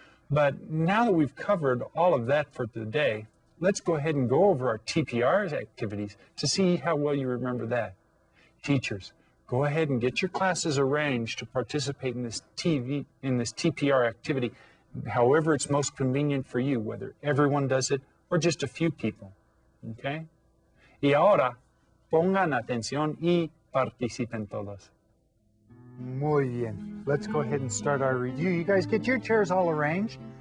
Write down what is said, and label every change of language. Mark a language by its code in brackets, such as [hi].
[en] But now that we've covered all of that for today, let's go ahead and go over our TPR's activities to see how well you remember that. Teachers, go ahead and get your classes arranged to participate in this TPR activity, however it's most convenient for you, whether everyone does it or just a few people. Okay? [es] Y ahora, pongan atención y participen todos. Muy bien. [en] Let's go ahead and start our review. You guys get your chairs all arranged.